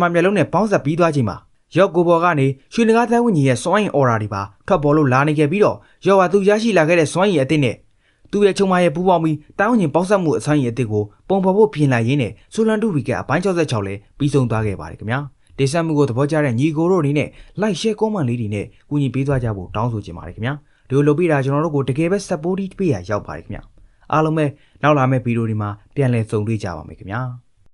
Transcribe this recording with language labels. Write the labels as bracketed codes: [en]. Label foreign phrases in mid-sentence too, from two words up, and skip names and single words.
[my] မျက်လုံးနဲ့ပေါင်းစပ်ပြီးသွားချိန်မှာရော့ကိုဘော်ကနေရွှေနဂါးတိုင်းဝိညာဉ်ရဲ့စွမ်းရည်အော်ရာတွေပါထွက်ပေါ်လို့လာနေခဲ့ပြီးတော့ရော့ဟာသူရရှိလာခဲ့တဲ့စွမ်းရည်အသစ်နဲ့သူ့ရဲ့ချုံမရဲ့ပူပေါင်းပြီးတိုင်းဝိညာဉ်ပေါင်းစပ်မှုအစွမ်းရည်အသစ်ကိုပုံဖော်ဖို့ပြင်လိုက်ရင်းနဲ့ဆိုလန်တူဗီကအပိုင်း66လဲပြီးဆုံးသွားခဲ့ပါတယ်ခင်ဗျာဒေသမှုကိုသဘောကျတဲ့ညီကိုတို့အနေနဲ့ [en] like share comment [my] လေးတွေနဲ့ကူညီပေးသွားကြဖို့တောင်းဆိုချင်ပါတယ်ခင်ဗျာဒီလိုလုပ်ပေးတာကျွန်တော်တို့ကိုတကယ်ပဲ support ပေးရရောက်ပါတယ်ခင်ဗျာအားလုံးပဲနောက်လာမယ့်ဗီဒီယိုတွေမှာပြန်လည်ဆုံတွေ့ကြပါမယ်ခင်ဗျာ